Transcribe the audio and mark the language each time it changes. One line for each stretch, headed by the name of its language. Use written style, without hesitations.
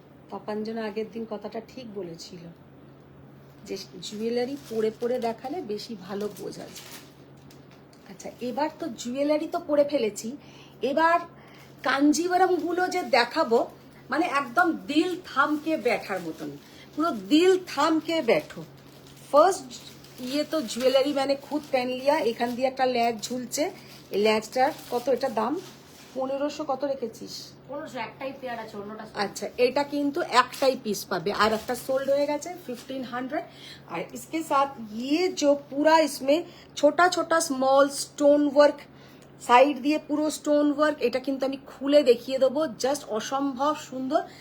Bangla: তপাঞ্জনা আগের দিন কথাটা ঠিক বলেছিল যে জুয়েলারি পরে পরে দেখালে বেশি ভালো বোঝা যায়। আচ্ছা এবার তো জুয়েলারি তো পরে ফেলেছি, এবার কাঞ্জিভারাম গুলো যে দেখাবো, মানে একদম দিল থামকে बैठाর মতন, পুরো
Hindi: দিল থামকে बैठो। ফার্স্ট ये तो ज्वेलरी मैंने खुद पहन लिया।
Bangla: এখান দিয়ে একটা ল্যাচ ঝুলছে, এই ল্যাচটার কত, এটা দাম 1500 কত রেখেছিস? 1500 একটাই পেয়ার আছে, অন্যটা আচ্ছা এটা কিন্তু একটাই পিস পাবে, আর একটা সোল্ড হয়ে গেছে 1500।
Hindi: और इसके साथ ये जो पूरा इसमें छोटा छोटा स्मॉल स्टोन वर्क
Bangla: সাইড দিয়ে পুরো স্টোন ওয়ার্ক, এটা কিন্তু আমি খুলে দেখিয়ে দেবো, জাস্ট অসম্ভব সুন্দর।